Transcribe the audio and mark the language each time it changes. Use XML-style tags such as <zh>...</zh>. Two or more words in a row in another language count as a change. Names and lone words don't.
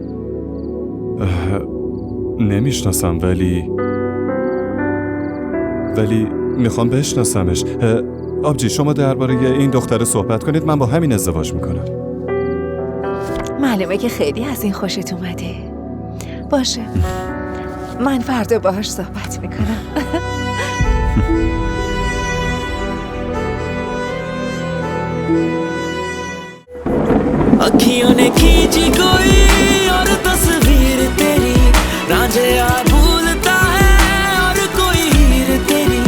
<fa>نمیشناسم ولی میخوام بشناسمش. آبجی شما درباره این دختره صحبت کنید، من با همین ازدواج میکنم. معلومه که خیلی از این خوشت اومده. باشه من فردا باهاش صحبت میکنم.</fa> <hi>अखियों ने खींची कोई और तस्वीर तेरी, रांझे आ भूलता है और कोई हीर तेरी.</hi>